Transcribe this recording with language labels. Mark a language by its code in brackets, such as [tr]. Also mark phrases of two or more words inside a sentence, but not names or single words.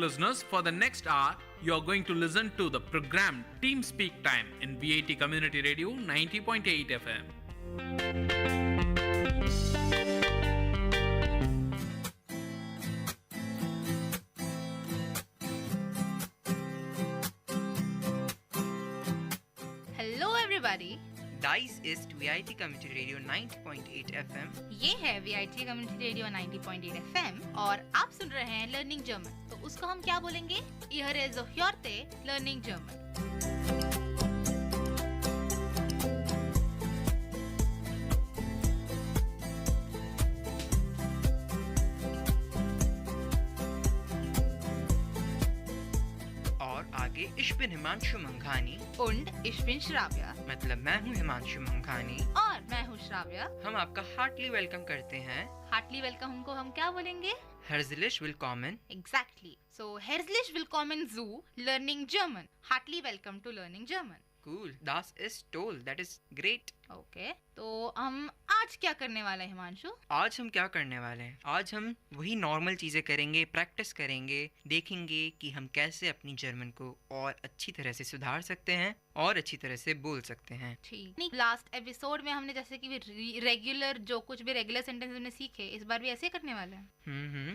[en] listeners, for the next hour, you are going to listen to the program Team Speak Time in VIT Community Radio 90.8 FM. Hello everybody. [de] Dice ist VIT Community Radio 90.8 FM. [hi] ये है VIT Community Radio 90.8 FM और आप सुन रहे हैं लर्निंग जर्मन। तो उसको हम क्या बोलेंगे? [de] Hier ist heute Learning German. [hi] और आगे [de] ich bin [hi] हिमांशु मंघानी [de] Und ich bin Shravya. [hi] मतलब मैं हूँ हिमांशु मंघानी और मैं हूँ श्राव्या। हम आपका [en] heartly welcome [hi] करते हैं। [en] heartly welcome [hi] को हम क्या बोलेंगे? [de] Herzlich willkommen. Exactly. So herzlich willkommen zu Learning German. [en] Heartily welcome to Learning German. [de] Cool. Das ist toll. [en] That is great. Okay. [hi] तो हम आज क्या करने वाले हैं हिमांशु? आज हम क्या करने वाले हैं? आज हम वही नॉर्मल चीजें करेंगे, प्रैक्टिस करेंगे, देखेंगे कि हम कैसे अपनी जर्मन को और अच्छी तरह से सुधार सकते हैं और अच्छी तरह से बोल सकते हैं। ठीक। [en] last episode [hi] में हमने जैसे कि रेगुलर जो कुछ भी [en] regular sentence [hi] हमने सीखे, इस बार भी ऐसे करने वाले हैं।